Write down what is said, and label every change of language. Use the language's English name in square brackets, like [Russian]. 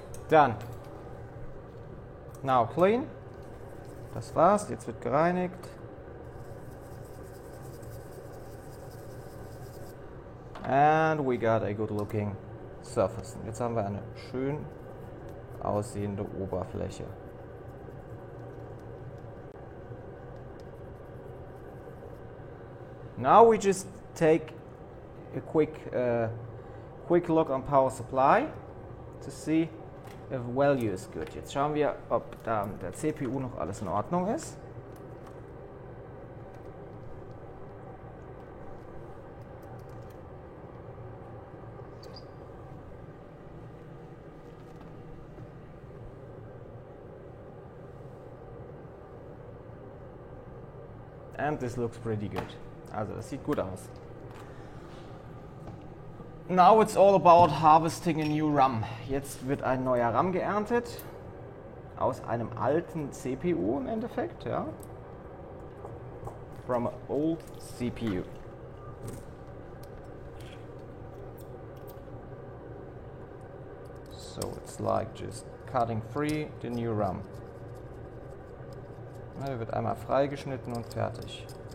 [English] Done. Now clean. [German] Das war's. Jetzt wird gereinigt. [English] And we got a good looking surface. [German] Jetzt haben wir eine schön aussehende Oberfläche. [English] Now we just take a quick look on power supply to see if value is good. [German] Jetzt schauen wir, ob da der CPU noch alles in Ordnung ist. [English] And this looks pretty good. [German] Also das sieht gut aus. [English] Now it's all about harvesting a new RAM. [German] Jetzt wird ein neuer RAM geerntet. Aus einem alten CPU im Endeffekt, ja. [English] From an old CPU. So it's like just cutting free the new RAM. [German] Er wird einmal freigeschnitten und fertig.